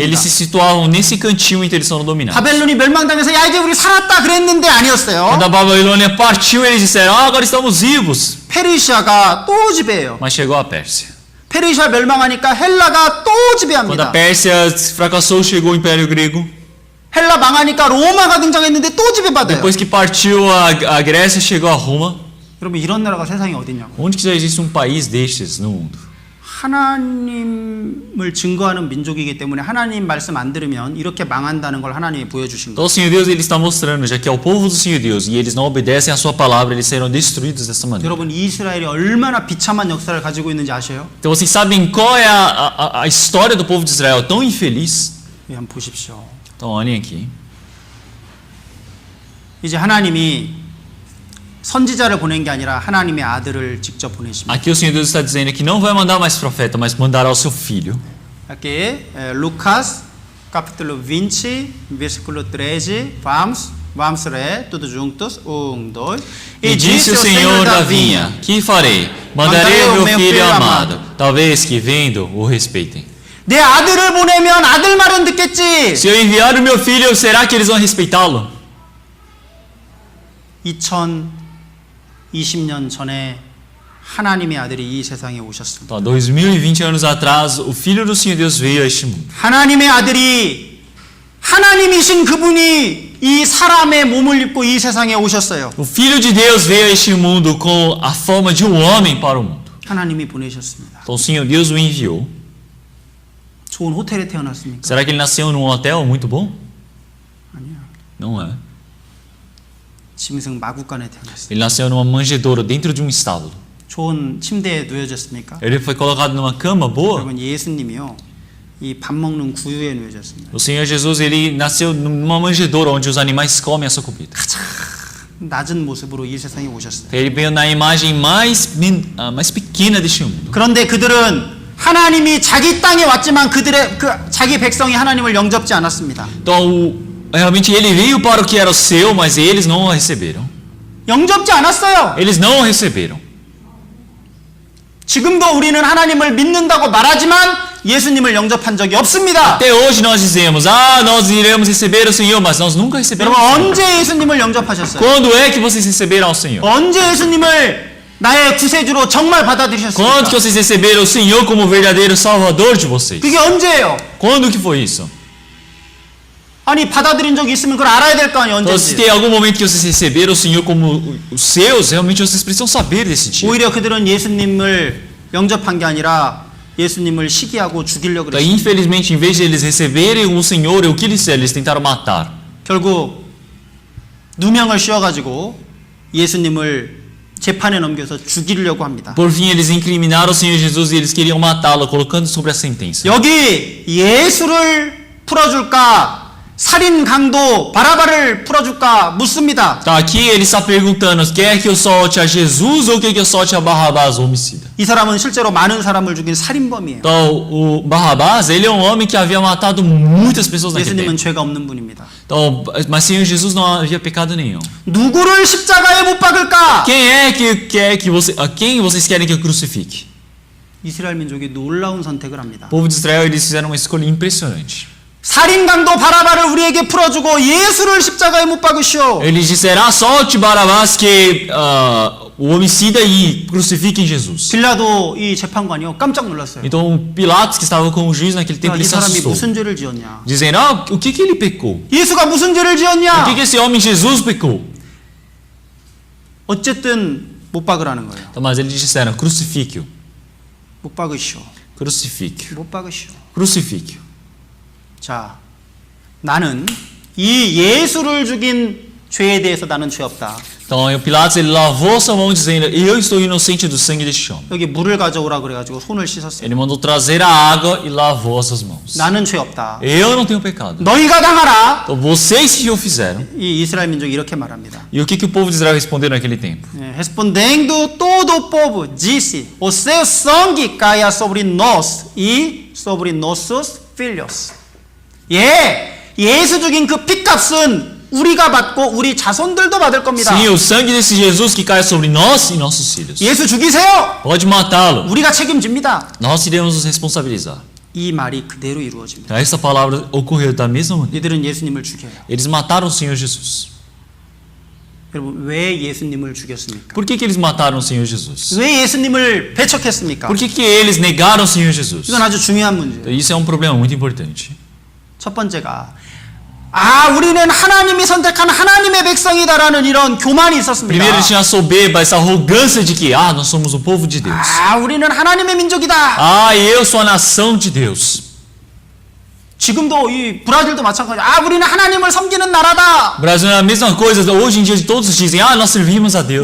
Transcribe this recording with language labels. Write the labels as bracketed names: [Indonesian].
[Portuguese] Eles se situavam nesse cantinho em que eles foram dominados. [Korean] 바벨론이 멸망당해서 야 이제 우리 살았다 그랬는데 아니었어요. [Portuguese] Quando a Babilônia partiu, eles disseram, agora estamos vivos. [Korean] 페르시아가 또 지배해요. [Portuguese] Mas chegou a Pérsia. [Korean] 페르시아 멸망하니까 헬라가 또 [Portuguese] Quando a [Korean] 지배합니다. [Portuguese] Pérsia fracassou, chegou o Império Grego. [Korean] 헬라 망하니까 로마가 등장했는데 또 지배받아요. [Portuguese] Depois que partiu a Grécia, chegou a Roma. [Korean] 여러분 이런 나라가 세상에 어딨냐고. [Portuguese] Onde que já existe um país destes no mundo? [Korean] 하나님을 증거하는 민족이기 때문에 하나님 말씀 안 들으면 이렇게 망한다는 걸 하나님이 보여주신 [Portuguese] Então [Korean] 거예요. [Portuguese] o Senhor Deus ele está mostrando, já que é o povo do Senhor Deus e eles não obedecem a sua palavra, eles serão destruídos dessa maneira. [Korean] 여러분 이스라엘이 얼마나 비참한 역사를 가지고 있는지 아세요? [Portuguese] Então vocês sabem qual é a história do povo de Israel tão infeliz? [Korean] 예, 한번 보십시오. [Portuguese] Então olhem aqui. [Korean] 이제 하나님이 선지자를 보낸 게 아니라 하나님의 아들을 직접 보내십니다. [Portuguese] Aqui o Senhor Deus está dizendo que não vai mandar mais profeta, mas mandará o seu filho. Aqui, Lucas, capítulo 20, versículo 13, vamos ler todos juntos, 1, 2. E disse o Senhor da vinha: Que farei? Mandarei o meu filho amado. Talvez que vendo o respeitem. [Korean] 내 아들을 보내면 아들 말은 듣겠지. [Portuguese] Se eu enviar o meu filho, será que eles vão respeitá-lo? [Korean] 2020년 전에 하나님의 아들이 이 세상에 오셨습니다. [Portuguese] Então, 2020 anos atrás, o filho do Senhor Deus veio a este mundo. [Korean] 하나님의 아들이 하나님이신 그분이 이 사람의 몸을 입고 이 세상에 오셨어요. [Portuguese] O filho de Deus veio a este mundo com a forma de um homem para o mundo. [Korean] 하나님이 보내셨습니다. [Portuguese] Então o Senhor Deus o enviou. [Korean] 좋은 호텔에 태어났습니까? [Portuguese] Será que ele nasceu num hotel muito bom? [Korean] 아니요. [Portuguese] Não é. [Korean] 짐승 마구간에 태어났어요. [Portuguese] Ele nasceu numa manjedoura dentro de um estábulo. [Korean] 좋은 침대에 누워졌습니까? [Portuguese] Ele foi colocado numa cama boa. [Korean] 여러분 예수님이요. 이 밥 먹는 구유에 누워졌습니다. [Portuguese] O Senhor Jesus ele nasceu numa manjedoura onde os animais comem a sua comida. [Korean] 낮은 모습으로 이 세상에 오셨어요. [Portuguese] Ele veio na imagem mais pequena deste mundo. [Korean] 그런데 그들은 하나님이 자기 땅에 왔지만 그들의 자기 백성이 하나님을 영접지 않았습니다. [Portuguese] Então, realmente ele veio para o que era o seu, mas eles não o receberam. [Korean] 영접지 않았어요. [Portuguese] Eles não o receberam. [Korean] 지금도 우리는 하나님을 믿는다고 말하지만 예수님을 영접한 적이 없습니다. [Portuguese] Até hoje nós dizemos, nós iremos receber o Senhor, mas nós nunca recebemos. [Korean] 여러분 언제 예수님을 영접하셨어요? [Portuguese] Quando é que vocês receberam o Senhor? [Korean] 언제 예수님을 나의 구세주로 정말 [Portuguese] Quando que [Korean] 받아들이셨습니까? [Portuguese] vocês receberam o Senhor como verdadeiro Salvador de vocês? [Korean] 그게 언제예요? [Portuguese] Quando que foi isso? [Korean] 아니 받아들인 적이 있으면 그걸 알아야 될 거 아니에요. [Portuguese] Então, se [Korean] 언제인지. [Portuguese] tem algum momento que vocês receberam o Senhor como os seus, realmente vocês precisam saber desse dia. [Korean] 오히려 그들은 예수님을 영접한 게 아니라 예수님을 시기하고 죽이려고 [Portuguese] Então, [Korean] 그랬어요. [Portuguese] infelizmente, em vez de eles receberem o Senhor, o que eles fizeram? Eles tentaram matar. [Korean] 결국 누명을 씌워가지고 예수님을 재판에 넘겨서 죽이려고 합니다. [Portuguese] Por fim, eles incriminaram o Senhor Jesus e eles queriam matá-lo, colocando sobre a sentença. [Korean] 여기 예수를 풀어줄까 살인 강도 바라바를 풀어줄까 묻습니다. [Portuguese] Então, aqui ele está perguntando: quer que eu solte a Jesus ou quer que eu solte a Barrabás, o homicida? [Korean] 이 사람은 실제로 많은 사람을 죽인 살인범이에요. [Portuguese] Então, o Barrabás, ele é um homem que havia matado muitas pessoas naquele [Korean] 예수님은 [Portuguese] tempo. [Korean] 죄가 없는 분입니다. [Portuguese] Então, mas Senhor Jesus não havia pecado nenhum. [Korean] 누구를 십자가에 못 박을까? [Portuguese] Quem é que quer que você, a quem vocês querem que eu crucifique? [Korean] 이스라엘 민족이 놀라운 선택을 합니다. [Portuguese] O povo de Israel, eles fizeram uma escolha impressionante. [Korean] 살인 강도 바라바를 우리에게 풀어주고 예수를 십자가에 못 박으시오. [Portuguese] Eles disseram: solte Barrabás, que o homicida, e crucifiquem Jesus. [Korean] 빌라도 이 재판관이요 깜짝 놀랐어요. [Portuguese] Então Pilatos, que estava com o juiz naquele tempo, [Korean] 야, [Portuguese] ele [Korean] 이 [Portuguese] se [Korean] 사람이 [Portuguese] assustou, [Korean] 무슨 죄를 지었냐? [Portuguese] dizendo: o que ele pecou? [Korean] 예수가 무슨 죄를 [Portuguese] O [Korean] 지었냐? [Portuguese] que esse homem Jesus pecou? [Korean] 어쨌든 못 박으라는 거예요. [Portuguese] Então, mas eles disseram: crucifique-o, [Korean] 못 박으시오. [Portuguese] crucifique-o, [Korean] 못 박으시오. [Portuguese] crucifique-o. [Korean] 자, 나는 이 예수를 죽인 죄에 대해서 나는 죄 없다. [Portuguese] Então Pilatos ele lavou sua mão dizendo: eu estou inocente do sangue deste homem. [Korean] 여기 물을 가져오라 그래가지고 손을 씻었어요. [Portuguese] Ele mandou trazer a água e lavou as suas mãos. [Korean] 나는 죄 없다. [Portuguese] Eu não tenho pecado. [Korean] 너희가 당하라. [Portuguese] Então vocês que o fizeram. [Korean] 이 이스라엘 민족이 이렇게 말합니다. [Portuguese] E o que o povo de Israel respondeu naquele tempo? Respondendo todo o povo, disse: o seu sangue caia sobre nós e sobre nossos filhos. [Korean] 예수 죽인 그 핏값은 우리가 받고 우리 자손들도 받을 겁니다. [Portuguese] Sim, o sangue desse Jesus que cai sobre nós e nossos filhos. [Korean] 예수 죽이세요. [Portuguese] Pode matá-lo. [Korean] 우리가 책임집니다. [Portuguese] Nós iremos nos responsabilizar. [Korean] 이 말이 그대로 이루어집니다. [Portuguese] Essa palavra ocorreu da mesma maneira. [Korean] 이들은 예수님을 죽여요. [Portuguese] Eles mataram o Senhor Jesus. [Korean] 여러분 왜 예수님을 죽였습니까? [Portuguese] Por que eles mataram o Senhor Jesus? [Korean] 왜 예수님을 배척했습니까? [Portuguese] Por que eles negaram o Senhor Jesus? [Korean] 이건 아주 중요한 문제예요. [Portuguese] Isso é um problema muito importante. [Korean] 첫 번째가 우리는 하나님이 선택한 하나님의 백성이다라는 이런 교만이 있었습니다. [Portuguese] Primeiro eles tinham a soberba, essa arrogância de que nós somos o povo de Deus. [Korean] 우리는 하나님의 민족이다. [Portuguese] Eu sou a nação de Deus. [Korean] 지금도 이 브라질도 마찬가지야. 우리는 하나님을 섬기는 나라다. [Portuguese] O Brasil é a mesma coisa. Hoje em dia todos dizem, nós servimos a Deus.